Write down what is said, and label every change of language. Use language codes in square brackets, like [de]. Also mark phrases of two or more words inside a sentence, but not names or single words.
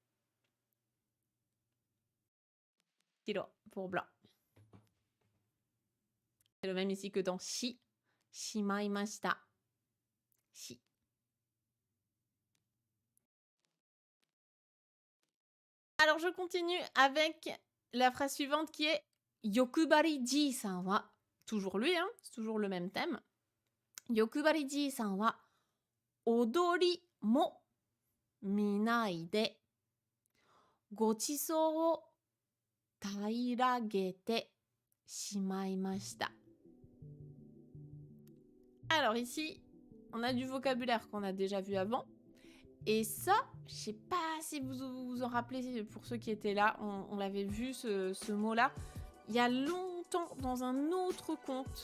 [fr] Shiro pour blanc. C'est le même ici que dans shi. [ja] しまいました。し. [fr] Alors, je continue avec la phrase suivante qui est [ja] 欲張り爺さんは. [fr] Toujours lui, hein, c'est toujours le même thème. [ja] 欲張り爺さんは踊りも見ないでご馳走を平らげてしまいました. [fr] Alors ici, on a du vocabulaire qu'on a déjà vu avant. Et ça, je sais pas si vous vous en rappelez, pour ceux qui étaient là, on l'avait vu ce mot-là il y a longtemps dans un autre conte.